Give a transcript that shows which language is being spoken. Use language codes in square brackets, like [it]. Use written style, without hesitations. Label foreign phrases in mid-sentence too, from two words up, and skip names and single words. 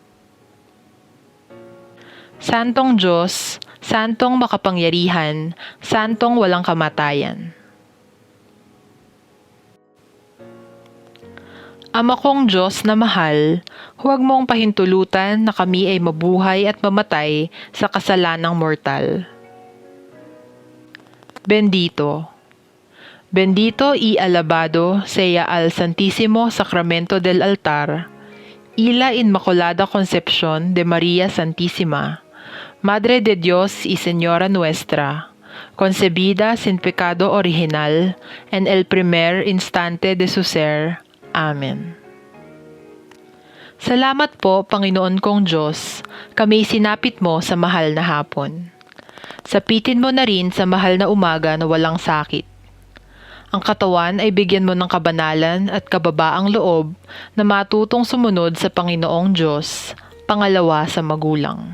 [tl] Santong Diyos, Santong makapangyarihan, Santong walang kamatayan. Ama kong Diyos na mahal, huwag mong pahintulutan na kami ay mabuhay at mamatay sa kasalanang mortal. Bendito. [es] Bendito y alabado sea al Santísimo Sacramento del Altar, y la Inmaculada Concepción de María Santísima, Madre de Dios y Señora nuestra, concebida sin pecado original en el primer instante de su ser. Amen. [tl] Salamat po, Panginoon kong Diyos, kami sinapit mo sa mahal na hapon. Sapitin mo na rin sa mahal na umaga na walang sakit. Ang katawan ay bigyan mo ng kabanalan at kababaang loob na matutong sumunod sa Panginoong Diyos, pangalawa sa magulang.